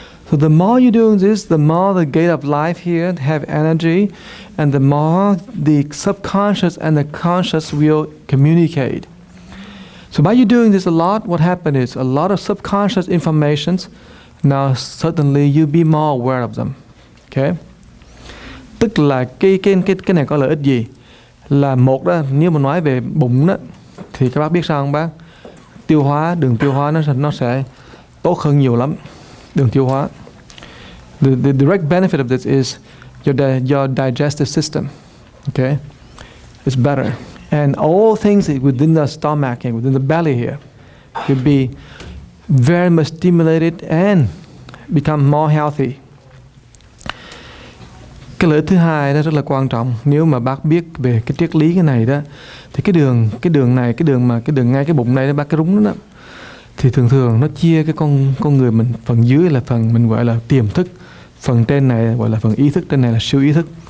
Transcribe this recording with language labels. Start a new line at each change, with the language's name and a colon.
English: So the more you're doing this, the more the gate of life here have energy, and the more the subconscious and the conscious will communicate. So by you doing this a lot, what happens is a lot of subconscious informations, now certainly you'll be more aware of them. Okay?
Vietnamese: Tức là cái này có lợi ích gì? Là một đó, nếu mà nói về bụng đó, thì các bác biết sao không bác? Tiêu hóa, đường tiêu hóa nó sẽ tốt hơn nhiều lắm. Đường tiêu hóa.
English: The direct benefit of this is your digestive system. Okay? It's better. And all things within the stomach and within the belly here you'll be very much stimulated and become more healthy.
Vietnamese: Cái lợi thứ hai đó rất là quan trọng. Nếu mà bác biết về cái triết lý cái này đó, thì cái đường này, cái đường ngay cái bụng này đó, bác cái rúng đó, thì thường nó chia cái con người mình, phần dưới là phần mình gọi là tiềm thức, phần trên này gọi là phần ý thức, trên này là siêu ý thức.